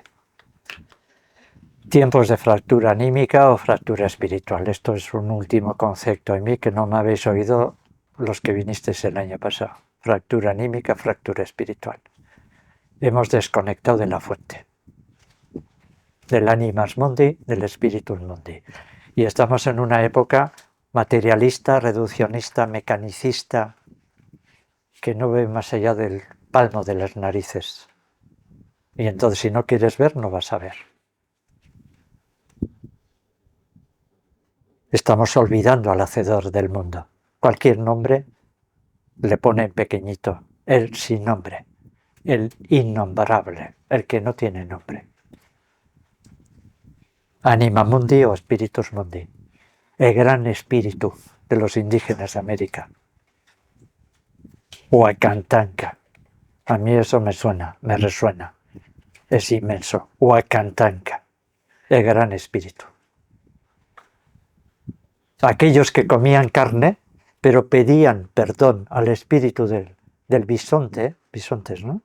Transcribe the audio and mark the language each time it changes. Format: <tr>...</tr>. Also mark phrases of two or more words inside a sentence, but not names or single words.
<es>Tiempos de fractura anímica o fractura espiritual. Esto es un último concepto en mí que no me habéis oído los que vinisteis el año pasado. Fractura anímica, fractura espiritual. Hemos desconectado de la fuente.</es> <la>Del animas mundi, del spiritus mundi.</la> <es>Y estamos en una época materialista, reduccionista, mecanicista, que no ve más allá del palmo de las narices. Y entonces si no quieres ver, no vas a ver. Estamos olvidando al hacedor del mundo. Cualquier nombre le pone en pequeñito, el sin nombre, el innombrable, el que no tiene nombre.</es> <la>Anima mundi o spiritus mundi,</la> <es>el gran espíritu de los indígenas de América. Huacantanca. A mí eso me suena, me resuena. Es inmenso. Huacantanca, el gran espíritu. Aquellos que comían carne, pero pedían perdón al espíritu del bisonte, bisontes, ¿no?</es>